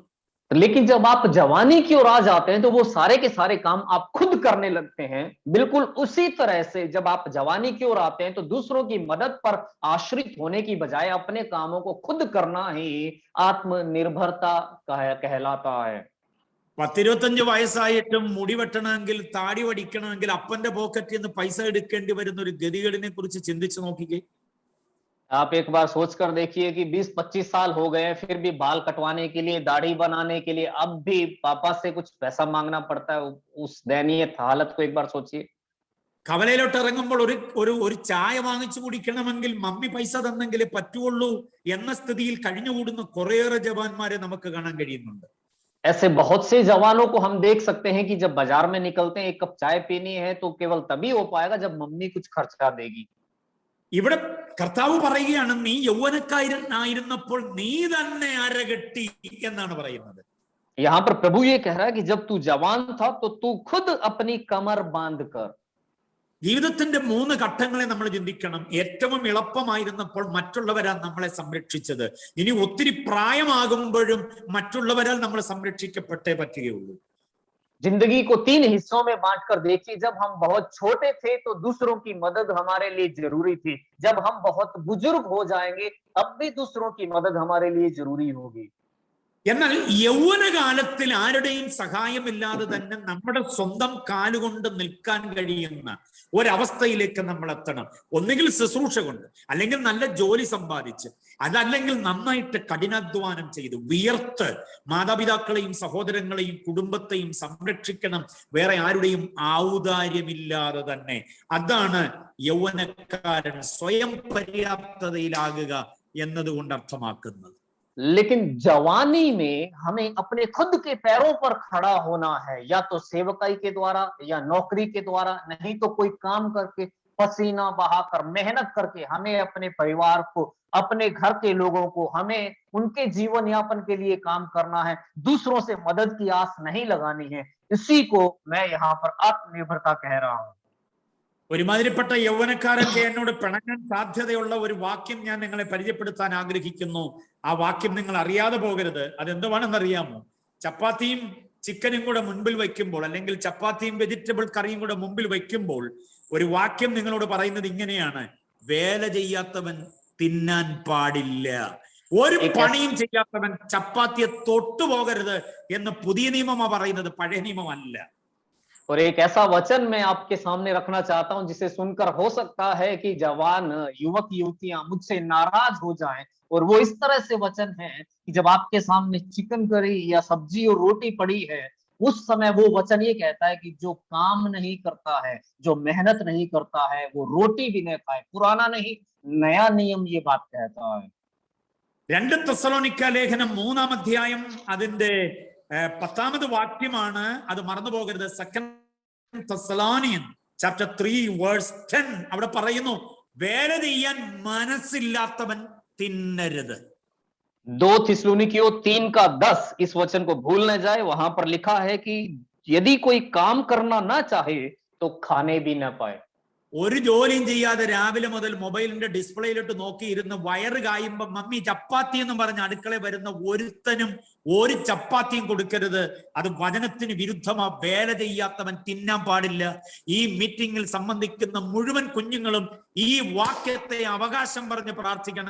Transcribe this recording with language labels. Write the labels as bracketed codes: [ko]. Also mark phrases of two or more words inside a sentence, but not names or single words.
[hi] लेकिन जब आप जवानी की ओर आ जाते हैं तो वो सारे के सारे काम आप खुद करने लगते हैं. बिल्कुल उसी तरह से जब आप जवानी की ओर आते हैं तो दूसरों की मदद पर आश्रित होने की बजाय अपने कामों को खुद करना ही आत्मनिर्भरता कहलाता है. [ml] 10-25 വയസ്സായിട്ടും മുടി വെട്ടണമെങ്കിൽ താടി വടിക്കണമെങ്കിൽ അപ്പന്റെ പോക്കറ്റിൽ നിന്ന് പൈസ എടുക്കേണ്ടി വരുന്ന ഒരു ഗതികേടിനെ കുറിച്ച് ചിന്തിച്ചു നോക്കിക്കേ. [hi] आप एक बार सोच कर देखिए कि 20-25 साल हो गए फिर भी बाल कटवाने के लिए, दाढ़ी बनाने के लिए अब भी पापा से कुछ पैसा मांगना पड़ता है. उस दयनीय हालत को एक बार सोचिए. [ml] കവലയിലോട്ട് ഇറങ്ങുമ്പോൾ ഒരു ചായ വാങ്ങിച്ചു കുടിക്കണമെങ്കിൽ മമ്മി പൈസ തന്നെങ്കിലേ പറ്റുള്ളൂ എന്ന സ്ഥിതിയിൽ കഴിഞ്ഞുകൂടുന്ന കുറേയേറെ ജവാന്മാരെ നമുക്ക് കാണാൻ കഴിയുന്നുണ്ട്. [hi] ऐसे बहुत से जवानों को हम देख सकते हैं कि जब बाजार में निकलते हैं, एक कप चाय पीनी है तो केवल तभी हो पाएगा जब मम्मी कुछ खर्चा देगी. [ml] ഇവിടെ കർത്താവ് പറയുകയാണ്, നീ യൗവനക്കാരനായിരുന്നപ്പോൾ നീ തന്നെ അരകെട്ടി എന്നാണ് പറയുന്നത്. [hi] यहाँ पर प्रभु ये कह रहा है कि जब तू जवान था तो तू खुद अपनी कमर बांध कर. [ml] ജീവിതത്തിന്റെ 3 ഘട്ടങ്ങളെ നമ്മൾ ചിന്തിക്കണം. ഏറ്റവും എളുപ്പമായിരുന്നപ്പോൾ മറ്റുള്ളവരാൽ നമ്മളെ സംരക്ഷിച്ചത്. ഇനി ഒത്തിരി പ്രായമാകുമ്പോഴും മറ്റുള്ളവരാൽ നമ്മൾ സംരക്ഷിക്കപ്പെട്ടേ പറ്റുകയുള്ളൂ. [hi] जिंदगी को 3 हिस्सों में बांटकर देखिए. जब हम बहुत छोटे थे तो दूसरों की मदद हमारे लिए जरूरी थी. जब हम बहुत बुजुर्ग हो जाएंगे तब भी दूसरों की मदद हमारे लिए जरूरी होगी. [ml] എന്നാൽ യൗവനകാലത്തിൽ ആരുടെയും സഹായമില്ലാതെ തന്നെ നമ്മുടെ സ്വന്തം കാലുകൊണ്ട് നിൽക്കാൻ കഴിയുന്ന ഒരവസ്ഥയിലേക്ക് നമ്മൾ എത്തണം. ഒന്നുകിൽ ശുശ്രൂഷ കൊണ്ട്, അല്ലെങ്കിൽ നല്ല ജോലി സമ്പാദിച്ച്, അതല്ലെങ്കിൽ നന്നായിട്ട് കഠിനാധ്വാനം ചെയ്ത് വിയർത്ത് മാതാപിതാക്കളെയും സഹോദരങ്ങളെയും കുടുംബത്തെയും സംരക്ഷിക്കണം, വേറെ ആരുടെയും ഔദാര്യമില്ലാതെ തന്നെ. അതാണ് യൗവനക്കാരൻ സ്വയം പര്യാപ്തതയിലാകുക എന്നതുകൊണ്ട് അർത്ഥമാക്കുന്നത്. [hi] लेकिन जवानी में हमें अपने खुद के पैरों पर खड़ा होना है, या तो सेवकाई के द्वारा या नौकरी के द्वारा, नहीं तो कोई काम करके, पसीना बहाकर, मेहनत करके हमें अपने परिवार को, अपने घर के लोगों को, हमें उनके जीवन यापन के लिए काम करना है. दूसरों से मदद की आस नहीं लगानी है. इसी को मैं यहाँ पर आत्मनिर्भरता कह रहा हूं. [ml] ഒരുമാതിരിപ്പെട്ട യൗവനക്കാരൊക്കെ എന്നോട് പിണങ്ങാൻ സാധ്യതയുള്ള ഒരു വാക്യം ഞാൻ നിങ്ങളെ പരിചയപ്പെടുത്താൻ ആഗ്രഹിക്കുന്നു. ആ വാക്യം നിങ്ങൾ അറിയാതെ പോകരുത്. അതെന്തുവാണെന്നറിയാമോ? ചപ്പാത്തിയും ചിക്കനും കൂടെ മുൻപിൽ വയ്ക്കുമ്പോൾ, അല്ലെങ്കിൽ ചപ്പാത്തിയും വെജിറ്റബിൾ കറിയും കൂടെ മുമ്പിൽ വയ്ക്കുമ്പോൾ ഒരു വാക്യം നിങ്ങളോട് പറയുന്നത് ഇങ്ങനെയാണ്: വേല ചെയ്യാത്തവൻ തിന്നാൻ പാടില്ല, ഒരു പണിയും ചെയ്യാത്തവൻ ചപ്പാത്തിയെ തൊട്ടുപോകരുത് എന്ന് പുതിയ നിയമമാ പറയുന്നത്, പഴയ നിയമമല്ല. [hi] और एक ऐसा वचन मैं आपके सामने रखना चाहता हूं जिसे सुनकर हो सकता है कि जवान युवक युवतियां मुझसे नाराज हो जाएं. और वो इस तरह से वचन है कि जब आपके सामने चिकन करी या सब्जी और रोटी पड़ी है, उस समय वो वचन ये कहता है कि जो काम नहीं करता है, जो मेहनत नहीं करता है, वो रोटी भी नहीं खाए. पुराना नहीं, नया नियम ये बात कहता है. [ml] 2 തെസ്സലോനിക്ക ലേഖനം 3-ാം അധ്യായം അതിന്റെ 10-ാമത് വാക്യമാണ്. അത് മറന്നു പോകരുത്. [en] 2 Thessalonians chapter 3 verse 10 [ml] അവിടെ പറയുന്നു, വേല ചെയ്യാൻ മനസ്സില്ലാത്തവൻ തിന്നരുത്. [hi] 2 थिस्सलुनीकियों 3:10 इस वचन को भूल न जाए. वहां पर लिखा है कि यदि कोई काम करना ना चाहे तो खाने भी न पाए. [ml] ഒരു ജോലിയും ചെയ്യാതെ രാവിലെ മുതൽ മൊബൈലിന്റെ ഡിസ്പ്ലേയിലിട്ട് നോക്കിയിരുന്ന് വയറ് കായുമ്പോ മമ്മി ചപ്പാത്തി എന്ന് പറഞ്ഞ് അടുക്കളയിൽ വരുന്ന ഒരുത്തനും ഒരു ചപ്പാത്തിയും കൊടുക്കരുത്. അത് വചനത്തിന് വിരുദ്ധമാ. വേല ചെയ്യാത്തവൻ തിന്നാൻ പാടില്ല. ഈ മീറ്റിംഗിൽ സംബന്ധിക്കുന്ന മുഴുവൻ കുഞ്ഞുങ്ങളും ഈ വാക്യത്തെ അവകാശം പറഞ്ഞ് പ്രാർത്ഥിക്കണം.